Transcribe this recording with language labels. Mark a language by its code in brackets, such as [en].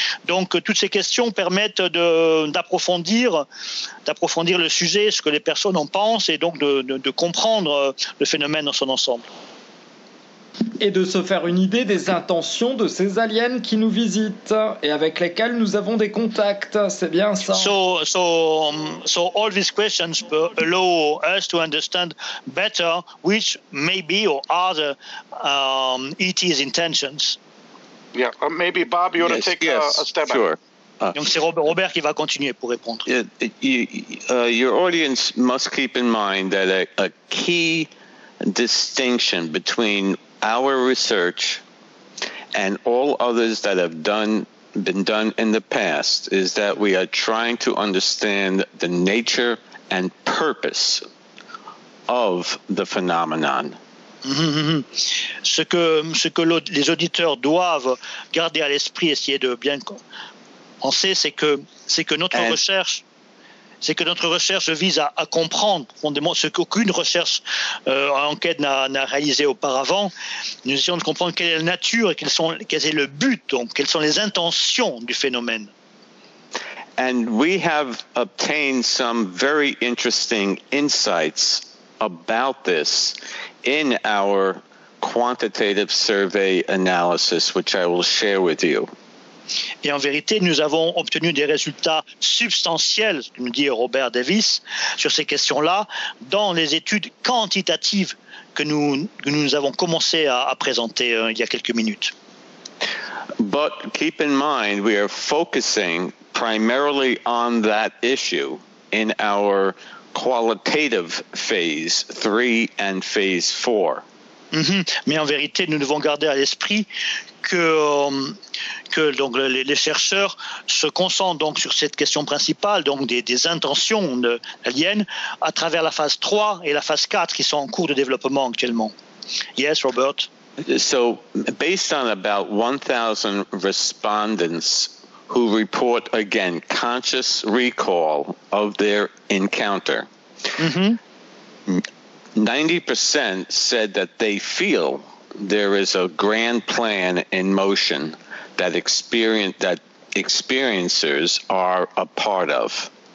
[fr] Donc, toutes ces questions permettent d'approfondir le sujet, ce que les personnes en pensent, et donc de comprendre le phénomène dans son ensemble. Et de se faire une idée des intentions de ces aliens qui nous visitent et avec lesquels nous avons des contacts, c'est bien ça. [en] So all these questions allow us to understand better which may be or are the ET's intentions. Yeah, maybe Bob, you want to take a step back. Sure. [fr] Donc c'est Robert qui va continuer pour répondre. [en] Your audience must keep in mind that a key distinction between our research and all others that have been done in the past is that we are trying to understand the nature and purpose of the phenomenon. [fr] Ce que les auditeurs doivent garder à l'esprit, essayer de bien penser, c'est que notre recherche vise à comprendre profondément ce qu'aucune recherche en enquête n'a réalisé auparavant. Nous essayons de comprendre quelle est la nature et quel est le but, donc quelles sont les intentions du phénomène. [en] And we have obtained some very interesting insights about this in our quantitative survey analysis, which I will share with you. [fr] Et en vérité, nous avons obtenu des résultats substantiels, nous dit Robert Davis, sur ces questions-là, dans les études quantitatives que nous avons commencé à présenter il y a quelques minutes. [en] But keep in mind, we are focusing primarily on that issue in our qualitative phase 3 and phase 4. [fr] Mais en vérité, nous devons garder à l'esprit que donc les chercheurs se concentrent donc sur cette question principale, donc des intentions de l'alien, à travers la phase 3 et la phase 4 qui sont en cours de développement actuellement. [en] Yes, Robert. So, based on about 1,000 respondents who report again conscious recall of their encounter. 90% said that they feel there is a grand plan in motion that experiencers are a part of.